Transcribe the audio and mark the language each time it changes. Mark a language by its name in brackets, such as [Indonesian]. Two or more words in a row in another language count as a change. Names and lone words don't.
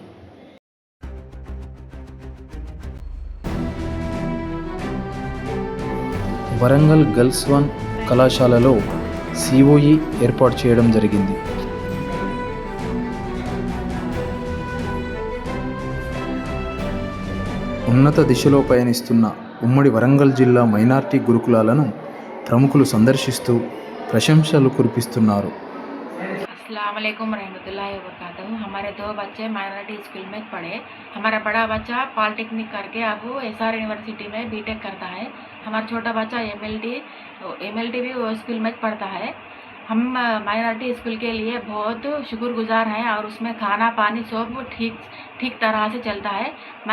[Telugu] వరంగల్ గర్ల్స్ 1 కళాశాలలో సిఓఈ ఏర్పాటు చేయడం జరిగింది. ఉన్నత దిశలో పయనిస్తున్న ఉమ్మడి వరంగల్ జిల్లా మైనార్టీ గురుకులాలను ప్రముఖులు సందర్శిస్తూ ప్రశంసలు కురిపిస్తున్నారు. [Arabic] السلام عليكم ورحمة الله وبركاته. [Urdu] ہمارے 2 بچے [English] minority school [Urdu] میں پڑھے۔ ہمارا بڑا بچہ پولی ٹیکنک کرکے اب ایس آر یونیورسٹی میں بی ٹیک کرتا ہے. ہمارا چھوٹا بچہ ایم ایل ٹی بھی وہ اسکول میں پڑھتا ہے. ہم [English] minority school [Urdu] کے لیے بہت شکرگزار ہیں اور اس میں کھانا پانی سب ٹھیک طرح سے چلتا ہے.